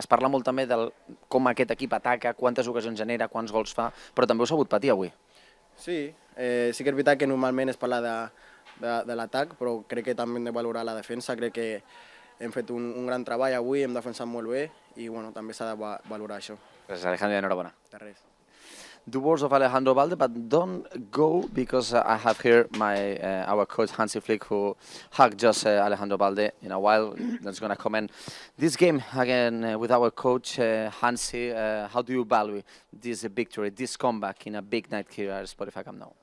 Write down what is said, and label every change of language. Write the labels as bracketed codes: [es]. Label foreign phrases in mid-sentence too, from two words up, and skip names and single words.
[ca] Es parla molt també de com aquest equip ataca, quantes ocasions genera, quants gols fa, però també heu sabut patir avui. Sí, sí que és veritat que normalment es parla de l'atac, però crec que també hem de valorar la defensa, crec que hem fet un gran treball avui, hem defensat molt bé i bueno, també s'ha de valorar això. Gràcies, Alejandro, enhorabona. De res. [en] The words of Alejandro Balde, but don't go because I have here our coach Hansi Flick who hugged just Alejandro Balde in a while. That's going to comment this game again with our coach Hansi. How do you value this victory, this comeback in a big night here at Spotify Camp Nou?